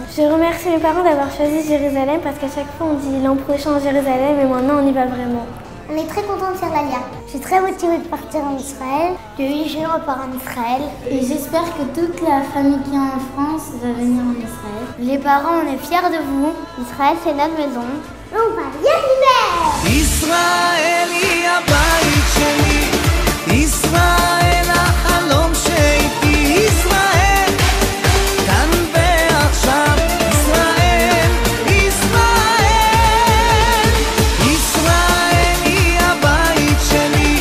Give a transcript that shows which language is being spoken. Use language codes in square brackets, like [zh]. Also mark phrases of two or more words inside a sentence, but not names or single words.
[fr] Je remercie mes parents d'avoir choisi Jérusalem parce qu'à chaque fois on dit l'an prochain Jérusalem et maintenant on y va vraiment. On est très contents de faire l'aliyah. Je suis très motivée de partir en Israël. De 8 jours, on part en Israël. Et j'espère que toute la famille qui est en France va venir en Israël. Les parents, on est fiers de vous. Israël, c'est notre maison. On va y arriver! [he] Israël, הבית שלי. ישראל, החלום שהייתי. ישראל, כאן ועכשיו. ישראל, ישראל. ישראל היא הבית שלי.